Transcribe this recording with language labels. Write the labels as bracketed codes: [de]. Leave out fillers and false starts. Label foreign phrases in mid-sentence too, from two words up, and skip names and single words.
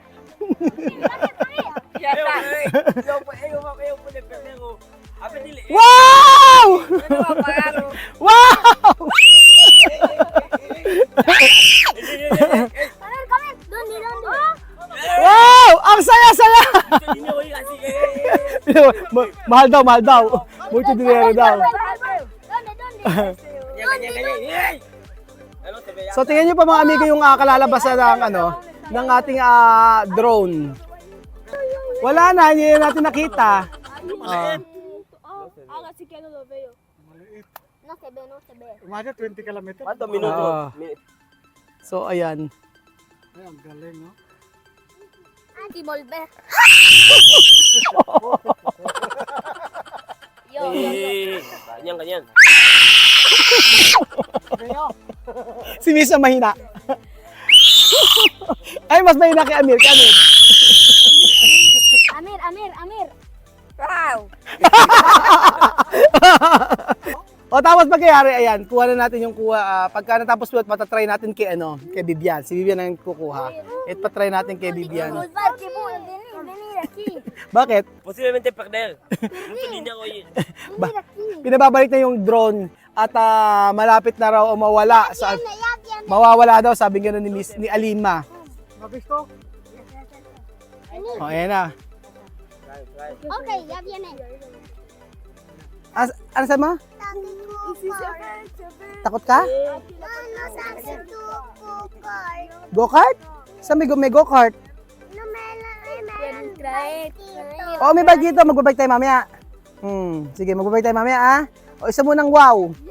[tl] Wow! Wow! Doon. Wow! Ang saya-saya! Mahal daw, mahal daw. [es] Mucho dinero daw. ¿Dónde? [tl] Ganyan, ganyan, ganyan. Ano, sabi So tingnan niyo pa mga amigo yung kalalabasan ng ating drone. Wala na, hindi na natin nakita. [es] Ah, así que no lo veo. No se ve, no se ve. [tl] Umaga 20 kilometers. Ano, minuto? So ayan. Ay, ang galing, no? [es] Y volver. Yo. [tl] Ganyan, ganyan. Si Misa mahina. Ay, mas mahina kay Amir. Kay Amir. Amir. Wow! O tapos pagkayari, ayan, kuha na natin yung pagka natapos po, matatry natin kay Bibian. Si Bibian ang kukuha. At patry natin kay Bibian. [es] Venir aquí. [tl] Bakit? [es] Posiblemente perder. Mucho dinero yun. Venir aquí. [tl] Pinababalik na yung drone at malapit na raw o mawala. Mawawala daw, sabi nga ni Alima. Mabisto? O, ayan na. [es] Ok, ya viene. [tl] Ano sa mo? Takot ka? Go-kart? Saan may go-kart? Oo, may bike dito. Magbabike tayo mamaya. Sige, magbabike tayo mamaya, O, isa munang wow.